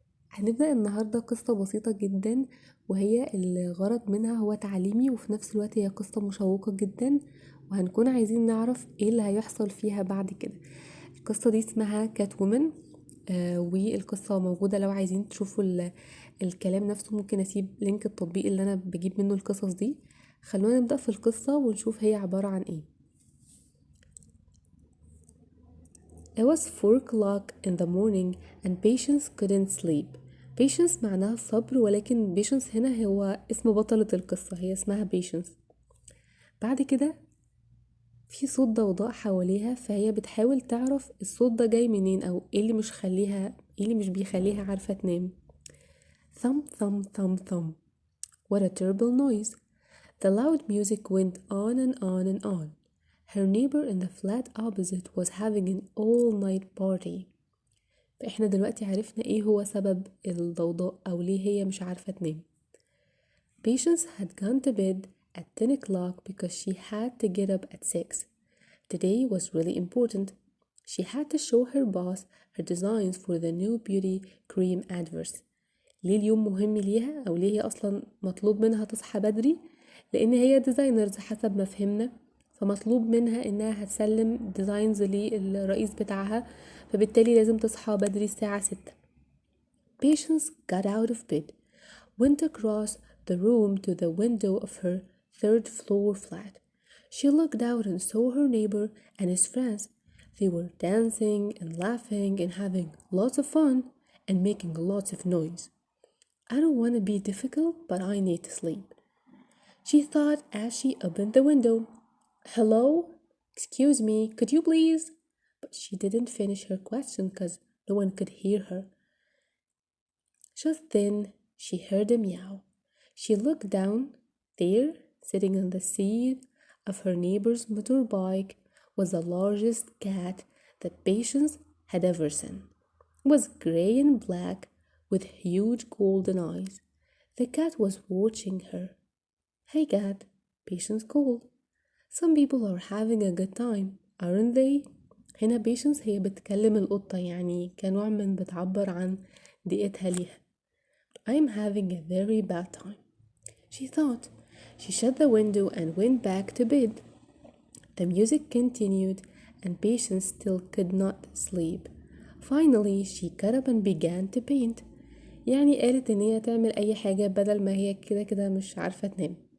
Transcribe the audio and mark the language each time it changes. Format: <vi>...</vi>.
<ar>هنبدأ النهاردة قصة بسيطة جدا، وهي الغرض منها هو تعليمي وفي نفس الوقت هي قصة مشوقة جدا، وهنكون عايزين نعرف ايه اللي هيحصل فيها بعد كده. القصة دي اسمها كات وومن. والقصة موجودة لو عايزين تشوفوا الكلام نفسه. ممكن اسيب لينك التطبيق اللي انا بجيب منه القصص دي. خلونا نبدأ في القصة ونشوف هي عبارة عن ايه.</ar> <en>It was 4 o'clock in the morning and Patience couldn't sleep.</en> <ar>Patience معناها الصبر، ولكن Patience هنا هو اسم بطلة القصة، هي اسمها Patience. بعد كده في صوت ضوضاء حواليها، فهي بتحاول تعرف الصوت ده جاي منين او ايه اللي مش بيخليها عارفة تنام.</ar> <en>Thump thump thump thump. What a terrible noise. The loud music went on and on and on. Her neighbor in the flat opposite was having an all-night party.</en> <ar>فإحنا دلوقتي عرفنا إيه هو سبب الضوضاء أو ليه هي مش عارفة تنام.</ar> <en>Patience had gone to bed at 10 o'clock because she had to get up at 6. Today was really important. She had to show her boss her designs for the new beauty cream adverts.</en> <ar>ليه اليوم مهم ليها أو ليه هي أصلا مطلوب منها تصحى بدري؟ لأن هي ديزاينرز حسب ما فهمنا، فمطلوب منها إنها هتسلم ديزاينز للرئيس بتاعها، فبالتالي لازم تصحى بدري الساعة 6.</ar> <en>Patience got out of bed, went across the room to the window of her third floor flat. She looked out and saw her neighbor and his friends. They were dancing and laughing and having lots of fun and making lots of noise. I don't want to be difficult, but I need to sleep, she thought as she opened the window. Hello? Excuse me, could you please? But she didn't finish her question because no one could hear her. Just then, she heard a meow. She looked down. There, sitting on the seat of her neighbor's motorbike, was the largest cat that Patience had ever seen. It was gray and black with huge golden eyes. The cat was watching her. Hey cat, Patience called. Some people are having a good time, aren't they?</en> <ar>هنا Patience هي بتكلم القطة، يعني كنوع من بتعبر عن ضيقتها ليها.</ar> <en>I'm having a very bad time, she thought. She shut the window and went back to bed. The music continued and Patience still could not sleep. Finally, she got up and began to paint.</en> <ar>يعني قالت ان هي تعمل اي حاجة بدل ما هي كده مش عارفة تنام.</ar>